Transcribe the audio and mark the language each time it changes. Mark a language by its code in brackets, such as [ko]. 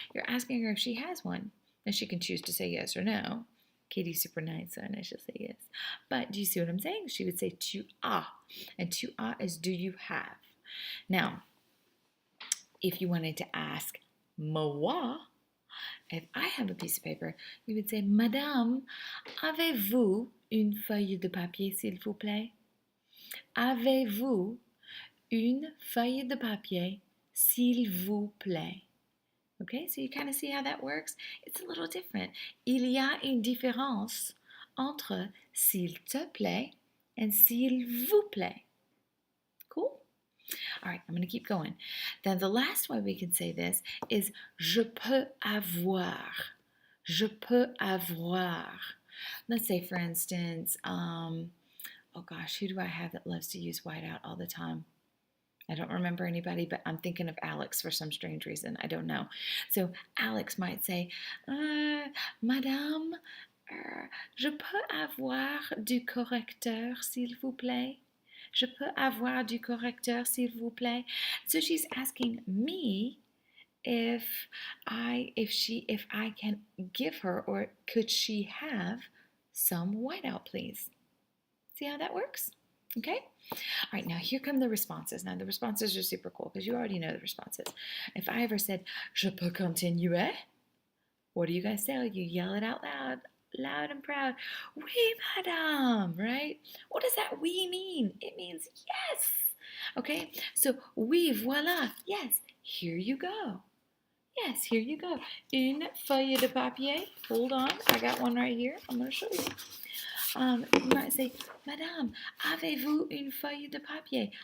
[en] You're asking her if she has one. And she can choose to say yes or no. Katie's super nice, so I know she'll say yes. But do you see what I'm saying? She would say [fr] tu as. [en] And [fr] tu as [en] is do you have. Now, if you wanted to ask moi, if I have a piece of paper, you would say, [fr] Madame, avez-vous une feuille de papier, s'il vous plaît? Avez-vous une feuille de papier, s'il vous plaît? [en] Okay, so you kind of see how that works? It's a little different. [fr] Il y a une différence entre s'il te plaît and s'il vous plaît. [en] Cool? All right, I'm going to keep going. Then the last way we can say this is [fr] je peux avoir. Je peux avoir. [en] Let's say, for instance, oh gosh, who do I have that loves to use whiteout all the time? I don't remember anybody, but I'm thinking of Alex for some strange reason. I don't know. So Alex might say, [fr] Madame, je peux avoir du correcteur, s'il vous plaît? Je peux avoir du correcteur, s'il vous plaît? [en] So she's asking me if I can give her, or could she have some whiteout, please? See how that works? Okay? All right, now here come the responses. Now the responses are super cool because you already know the responses. If I ever said, [fr] je peux continuer, [en] what do you guys say? You yell it out loud. Loud and proud. [fr] Oui, madame, [en] right? What does that oui mean? It means yes. Okay, so [fr] oui, voilà. [en] Yes, here you go. Yes, here you go. [fr] Une feuille de papier. [en] Hold on, I got one right here. I'm going to show you. You might say, [fr] Madame, avez-vous une feuille de papier?